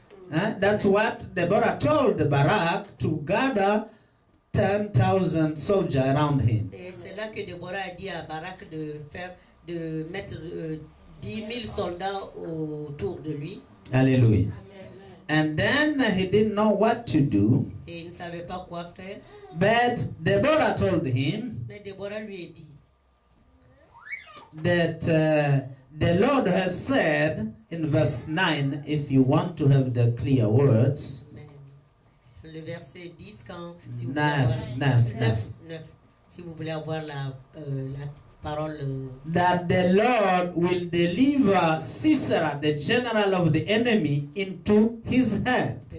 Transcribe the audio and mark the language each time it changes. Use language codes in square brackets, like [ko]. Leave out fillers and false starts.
[en] That's what Deborah told Barak, to gather 10,000 soldiers around him. [fr] Et c'est là que Déborah a dit à Barak de mettre 10 000 soldats autour de lui. Hallelujah. [en] And then he didn't know what to do. [fr] Et il ne savait pas quoi faire. [en] But Deborah told him [fr] Mais Déborah lui a dit [en] that the Lord has said in verse 9, if you want to have the clear words, [fr] le verset 10, quand, si vous 9, si vous voulez avoir la parole, [en] that the Lord will deliver Sisera, the general of the enemy, into his hand.